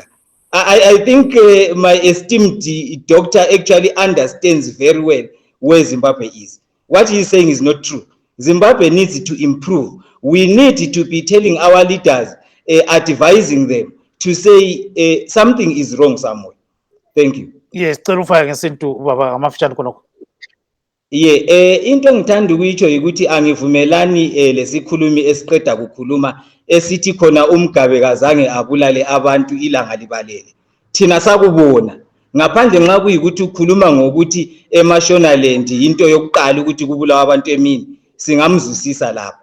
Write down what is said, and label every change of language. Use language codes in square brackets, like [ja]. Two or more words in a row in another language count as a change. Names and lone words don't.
[en] I think my esteemed doctor actually understands very well where Zimbabwe is. What he's saying is not true. Zimbabwe needs to improve. We need to be telling our leaders, advising them to say something is wrong somewhere. Thank you. Yes, [nd] Torufaya ngesintu baba amafishane khonokho. Into ngithanda ukuyitsho ukuthi angivumelani lesikhulumi esiqeda kukhuluma esithi khona uMgabe kazange abulale abantu ilanga libalele. Thina sakubona ngaphandle nxa kuyikuthi ukhuluma ngokuthi eMashonaland into yokuqala ukuthi kubulawa abantu emini singamzusisa lapho.